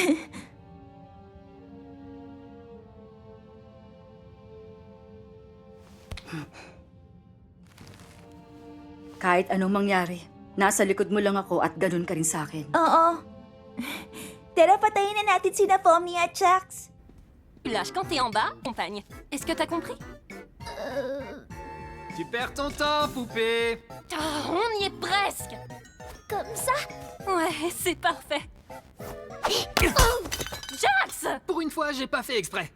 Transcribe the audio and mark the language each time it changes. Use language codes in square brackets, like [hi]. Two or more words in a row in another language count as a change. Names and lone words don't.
[tl] Kahit anong mangyari, nasa likod mo lang ako at ganun ka rin sa akin. Oo. Tara, patayin na natin sina Tommy at Jax. [fr] Lâche quand t'es en bas, compagne. Est-ce que t'as compris? Tu perds ton temps, poupée. Oh, on y est presque. Comme ça? Ouais, c'est parfait. Jax! Pour une fois, j'ai pas fait exprès.